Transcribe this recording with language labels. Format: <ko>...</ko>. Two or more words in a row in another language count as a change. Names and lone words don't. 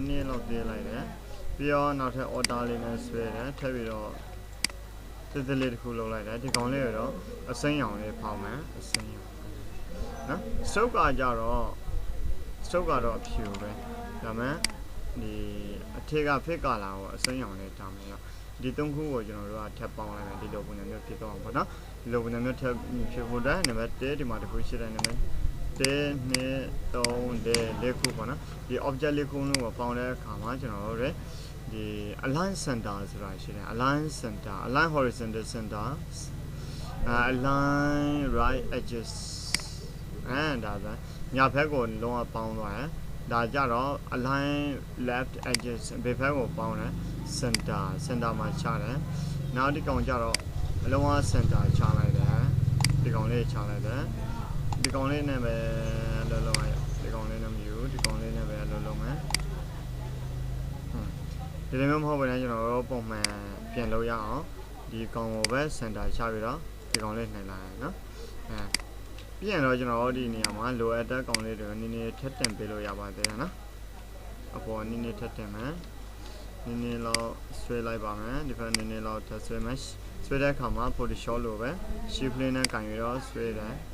<my>နည်းလောက်ပြေးလိုက်တယ်ပြီးတော့နောက်ထပ် order လေးနဲ့ဆွဲတယ်ထပ်ပြီးတော့တစ်တစ်လေးတစ်ခုလုပ်လိုက်တယ်ဒီကောင်လေးရတော့အစိမ်းရောင်လေးဖောက်မယ်အစိမ်းရောင်နော် stroke ကကြတော့ stroke ကတော့အဖြူပဲဒါမှဒီအထက်က</my> <en>fit color</en> <my>ကိုအစိမ်းရောင်လေးထားမယ်ရောဒီသုံးခုကိုကျွန်တော်တို့ကထပ်ပေါင်းလိုက်မယ်ဒီလိုပုံစံမျိုးဖြစ်တော့အောင်ပေါ့နော်ဒီလိုပုံစံမျိုးထပ်ဖြစ်ဖို့တဲ့နံပါတ်1ဒီမှာတစ်ခုရှိတယ်နံပါတ်1 2 3 4ခုပေါ့နော်ဒီ object လေးခုလုံးကိုပေါင်းတဲ့အခါမှာကျွန်တော်တို့ဒီ</my> <en>align center</en> <my>ဆိုတာရှိတယ်</my> <en>align center align horizontal center align right edges</en> <my>ဒါပဲညာဘက်ကိုလုံးဝပေါင်းသွားတယ်ဒါကြတော့</my> <en>align left edges</en> <my>ဘယ်ဘက်ကိုပေါင်းလဲ center မှာချတယ်နောက်ဒီကောင်ကြတော့အလုံးဝ center ချလိုက်တယ်ဒီကောင်လေးချလိုက်တယ်ဒီကောင်လေးနဲ့ပဲလုံးလုံးရဒီကောင်လေးနဲ့မယူဒီကောင်လေးနဲ့ပဲလုံးလုံးမယ် ဒီလိုမျိုးမဟုတ်ဘဲနဲ့ကျွန်တော်တို့ပုံမှန်ပြန်လုပ်ရအောင်ဒီကောင်ကိုပဲ center ချပြီးတော့ဒီကောင်လေးနှိုင်လိုက်ရနော်ပြီးရင်တော့ကျွန်တော်တို့ဒီနေရာမှာ လိုအပ်တဲ့ကောင်လေးတွေနည်းနည်းထပ်တင်ပေးလို့ရပါသေးတယ်နော်အပေါ်နည်းနည်းထပ်တင်မယ်နည်းနည်းလောက်ဆွဲလိုက်ပါမယ်ဒီဘက်နည်းနည်းလောက်ထပ်ဆွဲမယ်ဆွဲတဲ့အခါမှာ Photoshop လိုပဲ shift လေးနဲ့ကန်ပြီးတော့ဆွဲတယ်</my>